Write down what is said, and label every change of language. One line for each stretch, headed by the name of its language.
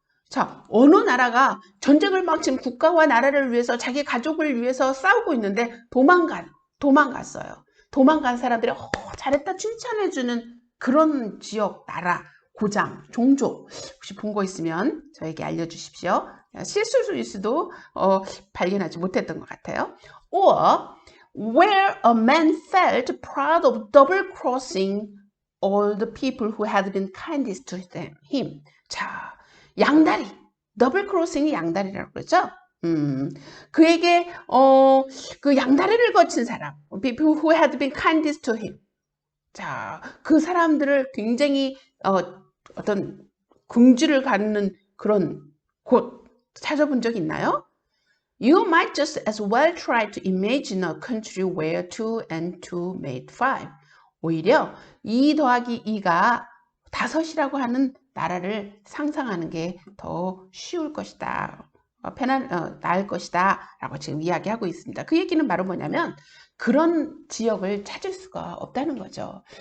Korean: 자, 어느 나라가 전쟁을 막 지금 국가와 나라를 위해서 자기 가족을 위해서 싸우고 있는데 도망갔어요. 도망간 사람들이 잘했다 칭찬해주는 그런 지역, 나라, 고장, 종족 혹시 본 거 있으면 저에게 알려주십시오. 실수일 수도 발견하지 못했던 것 같아요.
English: Or where a man felt proud of double-crossing all the people who had been kindest to him.
Korean: 자, 양다리, 더블크로싱이 양다리라고 그러죠. 그에게 그 양다리를 거친 사람,
English: people who had been kindest to him.
Korean: 자, 그 사람들을 굉장히 어떤 긍지를 갖는 그런 곳 찾아본 적 있나요?
English: You might just as well try to imagine a country where 2 and 2 made 5.
Korean: 오히려 2 더하기 2가 5이라고 하는 나라를 상상하는 게 더 쉬울 것이다. 나을 것이다. 라고 지금 이야기하고 있습니다. 그 얘기는 바로 뭐냐면 그런 지역을 찾을 수가 없다는 거죠.